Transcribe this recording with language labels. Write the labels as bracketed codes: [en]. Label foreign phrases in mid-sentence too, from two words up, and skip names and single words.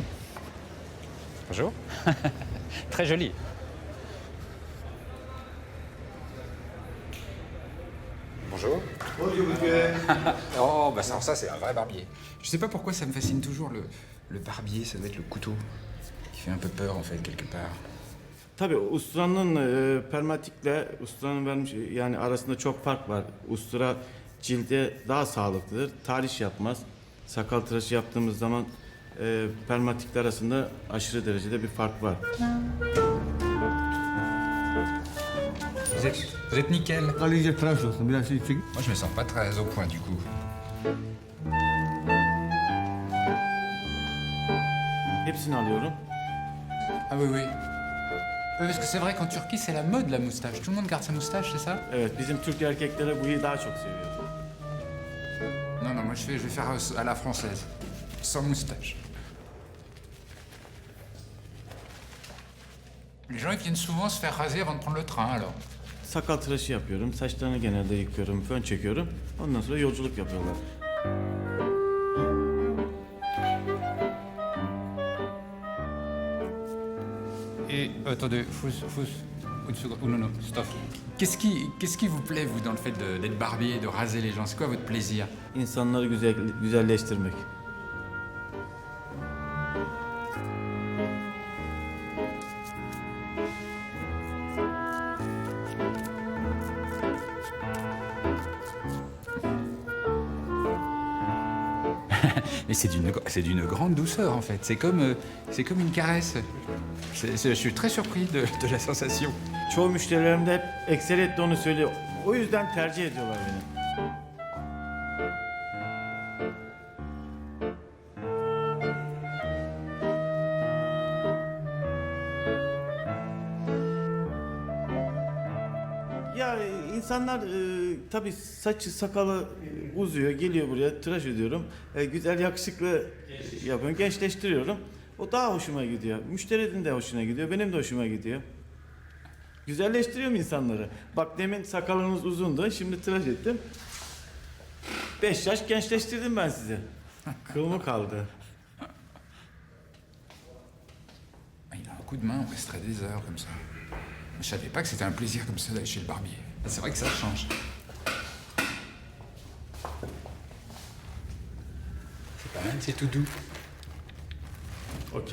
[fr] Bonjour. Très joli. Bonjour. Bonjour, monsieur. Oh, bah ça c'est un vrai barbier. Je sais pas pourquoi ça me fascine toujours le barbier, ça doit être le couteau qui fait un peu peur en fait quelque part. [tr] Tabii usturanın permatikle usturanın vermiş yani arasında çok fark var. Ustura cilde daha sağlıklıdır. Tahriş yapmaz. Sakal tıraşı yaptığımız zaman permatikler arasında aşırı derecede bir fark var. [fr] Vous êtes nickel. [tr] Alice tıraş olsun. Biraz şey çek. [fr] Moi je me sens pas très au point du coup. [tr] Hepsini alıyorum. [fr] Ah oui oui. Parce que c'est vrai qu'en Turquie c'est la mode la moustache. Tout le monde garde sa moustache, c'est ça? [tr] Evet, bizim Türk erkekleri bu daha çok seviyor. [fr] Non non, moi je vais faire à la française. Sans moustache. Les gens ils viennent souvent se faire raser avant de prendre le train alors. [tr] Sakal tıraşı yapıyorum. Saçlarını genelde yıkıyorum, fön çekiyorum. Ondan sonra yolculuk yapıyorlar. [fr] Et attendez, une seconde. Oh, non, stop. Qu'est-ce qui vous plaît, vous, dans le fait d'être barbier et de raser les gens? C'est quoi votre plaisir? [tr] İnsanları güzelleştirmek. [fr] Mais c'est d'une grande douceur, en fait. C'est comme une caresse. Je suis très surpris de la sensation. [tr] Çoğu müşterilerim de hep ekseriyetle onu söylüyor. O yüzden tercih ediyorlar beni. Ya insanlar tabii saçı sakalı uzuyor, geliyor buraya tıraş ediyorum. Güzel yakışıklı yapıyorum, gençleştiriyorum. O daha hoşuma gidiyor. Müşterinin de hoşuna gidiyor, benim de hoşuma gidiyor. Güzelleştiriyorum insanları. Bak demin sakalınız uzundu, şimdi tıraş ettim. 5 yaş gençleştirdim ben sizi. Kıl mı kaldı? [fr] Il a un coup de main, on resterait des heures comme ça. Je savais pas que c'était un plaisir comme ça d'aller chez le barbier. C'est vrai que ça change. C'est pas mal, c'est tout doux. Ok.